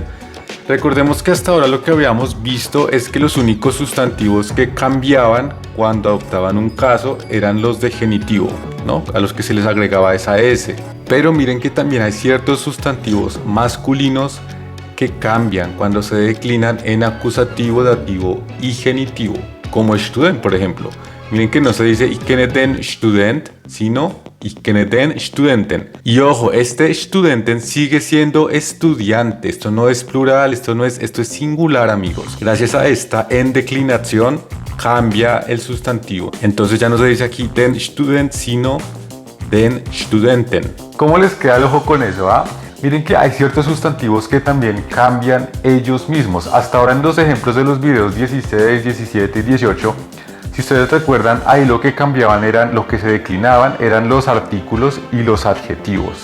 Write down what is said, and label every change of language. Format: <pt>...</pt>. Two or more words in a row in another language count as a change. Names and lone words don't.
<es>Recordemos que hasta ahora lo que habíamos visto es que los únicos sustantivos que cambiaban cuando adoptaban un caso eran los de genitivo, ¿no? A los que se les agregaba esa S. Pero miren que también hay ciertos sustantivos masculinos que cambian cuando se declinan en acusativo, dativo y genitivo, como student, por ejemplo. Miren que no se dice</es> <de>ich kenne den Student,</de> <es>sino</es> <de>ich kenne den Studenten.</de> <es>Y ojo, este Studenten sigue siendo estudiante. Esto no es plural, esto es singular, amigos. Gracias a esta en declinación cambia el sustantivo. Entonces ya no se dice aquí</es> <de>den Student,</de> <es>sino</es> <de>den Studenten.</de> <es>¿Cómo les queda el ojo con eso, ah? Miren que hay ciertos sustantivos que también cambian ellos mismos. Hasta ahora en los ejemplos de los videos 16, 17 y 18, si ustedes recuerdan, ahí lo que cambiaban lo que se declinaban eran los artículos y los adjetivos.</es>